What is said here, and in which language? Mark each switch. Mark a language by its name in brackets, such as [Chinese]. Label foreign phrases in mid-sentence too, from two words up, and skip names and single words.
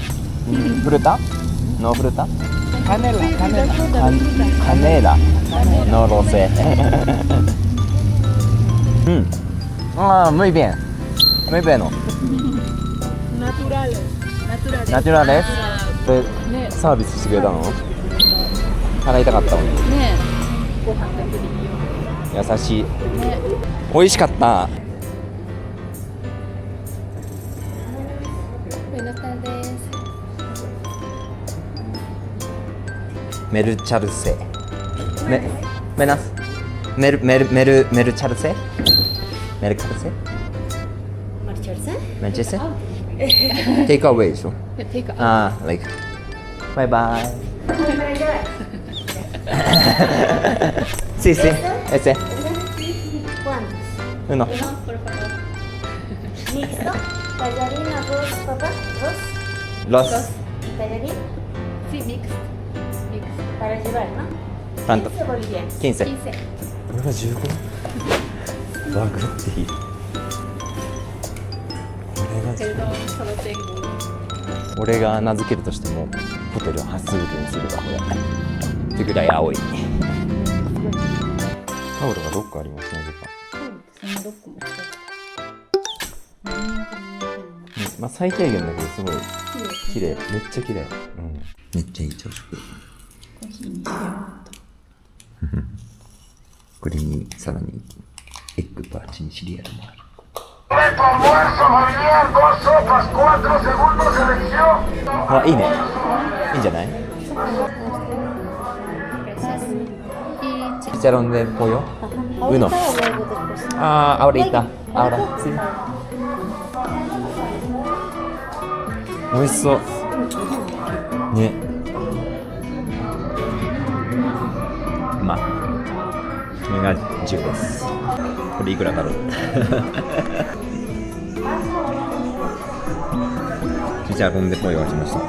[Spanish] ¿Fruta? ¿No fruta? Canela. No lo sé. Muy bien. Muy bueno. Naturales. [Japanese] でサービスしてくれたの？払いたかったのに。ねえ。ご飯だけでいいよ。優しい。ね。美味しかった。メルチャルセ。メルチャルセ？メルチャルセ？メルチャルセ？テイクアウェイでしょ？テイクアウェイ。like バイバイ。 [Spanish] Sí, sí, ese. Uno. Listo. Tallarín, arroz, papá, Los. ¿Tallarín? Sí, mix. Para llevar, ¿no? ¿Cuánto? 15 bolivianos. 15. [Japanese] これが15？バグっていい。こ [Spanish] Perdón, solo tengo uno. [Japanese] 俺が名付けるとしてもホテルハスールにするかこれってぐらい青い。タオルが6個ありますなぜか。そんなロックも使ってた。まあ最低限だけどすごい綺麗、めっちゃ綺麗。めっちゃいい朝食。コーヒーにしようと。これにさらにエッグとチンシリアルもある。あ、いいね。いいんじゃない？ [Spanish] Chicharrón de pollo. Uno. Ah, ahorita. Ahora, sí. [Japanese] 美味しそう。ね。まあ、これが10です。これいくらだろう。チチャロンでポイが来ました。